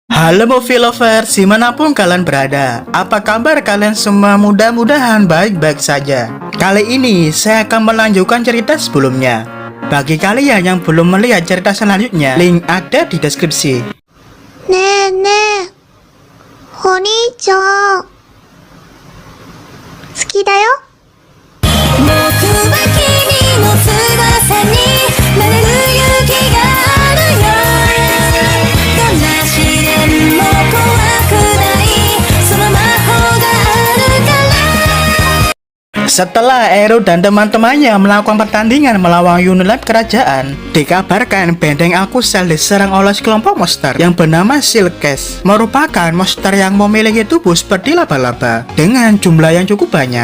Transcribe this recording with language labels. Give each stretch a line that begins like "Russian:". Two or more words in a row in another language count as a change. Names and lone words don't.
Indonesian: Halo
English: movie lovers,
Indonesian: dimanapun kalian berada. Apa kabar kalian semua? Mudah-mudahan baik-baik saja. Kali ini saya akan melanjutkan cerita sebelumnya. Bagi kalian yang belum melihat cerita selanjutnya, link ada di deskripsi.
Japanese: ねえねえ、お兄ちゃん、好きだよ。僕は君の翼になれる勇気があるよ。どんな試練も怖くない、その魔法があるから。
Indonesian: Setelah Ero dan teman-temannya melakukan pertandingan melawan Unilab kerajaan, dikabarkan benteng Alkusel diserang oleh sekelompok monster yang bernama Silkes, merupakan monster yang memiliki tubuh seperti laba-laba dengan jumlah yang cukup banyak.